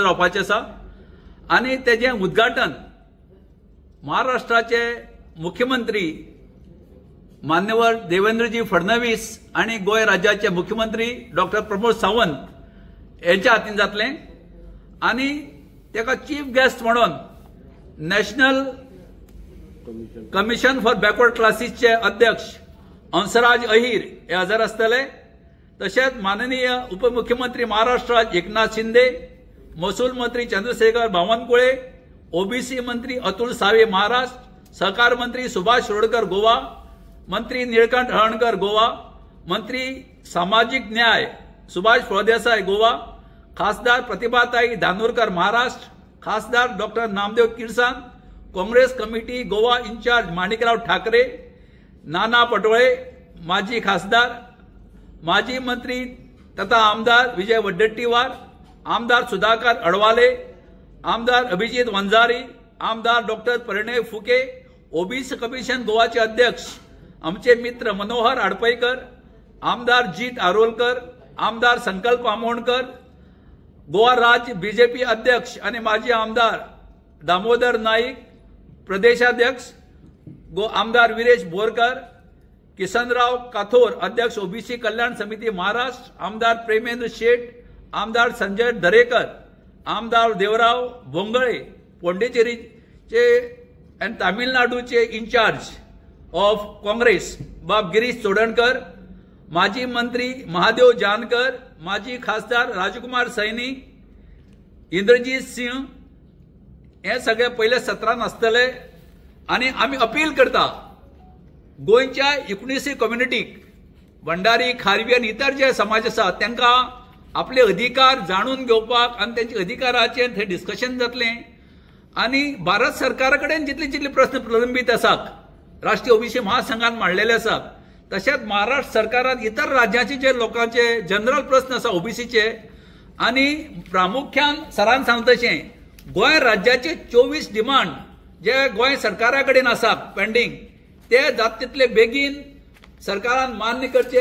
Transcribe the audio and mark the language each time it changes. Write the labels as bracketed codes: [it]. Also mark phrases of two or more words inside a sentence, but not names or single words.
[kok] रावपाचे आसा आणि तेजे उद्घाटन महाराष्ट्राचे मुख्यमंत्री मान्यवर देवेंद्रजी फडणवीस आणि गोय राज्याचे मुख्यमंत्री डॉक्टर प्रमोद सावंत यांच्या हातीन जातले आणि तेका [en] chief guest [kok] म्हणून नॅशनल कमिशन फॉर बॅकवर्ड क्लासेसचे अध्यक्ष हंसराज अहिर हे हजर आसतले। तशेंच माननीय उपमुख्यमंत्री महाराष्ट्र एकनाथ शिंदे, महसूल मंत्री चंद्रशेखर बावनकुळे, ओबीसी मंत्री अतुल सावे महाराष्ट्र, सहकार मंत्री सुभाष शिरोडकर गोवा, मंत्री निळकंठ हळणकर गोवा, मंत्री सामाजिक न्याय सुभाष फळदेसाई गोवा, खासदार प्रतिभाताई धानोरकर महाराष्ट्र, खासदार डॉक्टर नामदेव किरसान, काँग्रेस कमिटी गोवा इंचार्ज माणिकराव ठाकरे, नाना पटोळे माजी खासदार, माजी मंत्री तथा आमदार विजय वडेट्टीवार, आमदार सुधाकर अडवाले, आमदार अभिजित वंजारी, आमदार डॉक्टर परिणय फुके, ओबीसी कमिशन गोवाचे अध्यक्ष आमचे मित्र मनोहर आडपईकर, आमदार जीत आरोलकर, आमदार संकल्प आमोणकर, गोवा राज्य बीजेपी अध्यक्ष आणि माजी आमदार दामोदर नाईक, प्रदेशाध्यक्ष आमदार वीरेश बोरकर, किसनराव काथोर अध्यक्ष ओबीसी कल्याण समिती महाराष्ट्र, आमदार प्रेमेंद्र शेठ, आमदार संजय दरेकर, आमदार देवराव भोंगळे पोंडिचेरीचे आणि तामिळनाडूचे [en] in-charge of Congress [kok] बाब गिरीश चोडणकर, माजी मंत्री महादेव जानकर, माजी खासदार राजकुमार सैनी, इंद्रजीत सिंह हे सगळे पहिले सत्रान आसतले आणि आम्ही अपील करता गोंयच्या 19 कम्युनिटीक भंडारी खारवी आणि इतर जे समाज आसा तांकां आपले अधिकार जाणून घेवपाक आणि त्यांच्या अधिकाराचे थंय डिस्कशन जातले आणि भारत सरकारा कडेन जितले प्रश्न प्रलंबीत आसात राष्ट्रीय ओबीसी महासंघान मांडलेले आसात तशेंच महाराष्ट्र सरकारान इतर राज्याचे जे लोकांचे जनरल प्रश्न आसा ओबीसीचे आणि प्रामुख्यान सरान सांगतशें गोंय राज्याचे 24 डिमांड जे गोंय सरकारा कडेन आसा पेंडिंग ते जाता तितले बेगीन सरकारान मान्य करचे।